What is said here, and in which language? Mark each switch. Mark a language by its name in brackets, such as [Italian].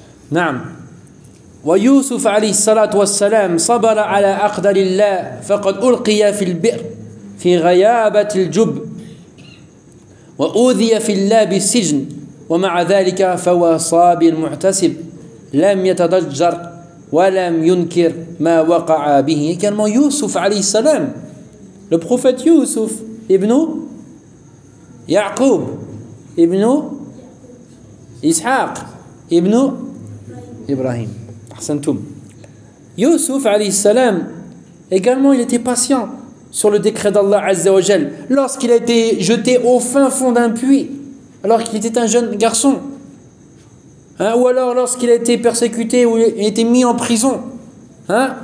[Arabic] Naam. Wa Yusuf alayhi salatu wa salam sabara ala aqdarillah faqad ulqiya fil bi'r fi ghayabati al-jubb وأوذي في الله بالسجن ومع ذلك فهو صابر معتصب لم يتضجر ولم ينكر ما وقع به. [French] Également يوسف عليه السلام, le prophète يوسف ابن يعقوب ابن إسحاق ابن إبراهيم. [Arabic] أحسنتم. [French] يوسف عليه السلام également il était patient sur le décret d'Allah Azza wa Jal, lorsqu'il a été jeté au fin fond d'un puits, alors qu'il était un jeune garçon, hein, ou alors lorsqu'il a été persécuté ou il a été mis en prison, hein.